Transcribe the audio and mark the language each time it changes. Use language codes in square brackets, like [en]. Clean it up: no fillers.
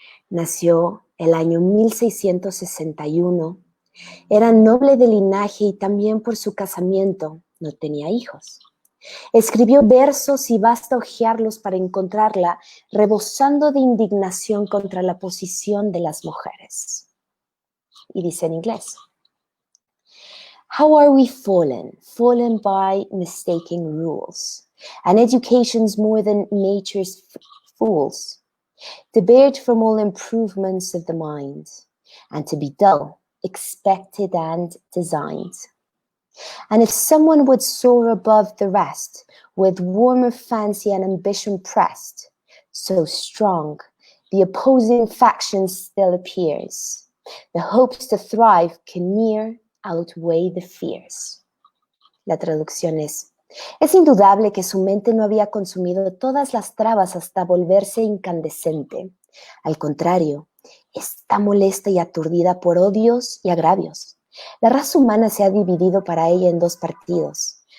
[es] Nació el año 1661, era noble de linaje y también por su casamiento no tenía hijos. Escribió versos y basta hojearlos para encontrarla rebosando de indignación contra la posición de las mujeres. Y dice en inglés: [en] How are we fallen by mistaking rules, and education's more than nature's fools, debarred from all improvements of the mind, and to be dull, expected and designed. And if someone would soar above the rest, with warmer fancy and ambition pressed, so strong, the opposing faction still appears. The hopes to thrive can near outweigh the fears. [es] La traducción es indudable que su mente no había consumido todas las trabas hasta volverse incandescente. Al contrario, está molesta y aturdida por odios y agravios. La raza humana se ha dividido para ella en dos partidos.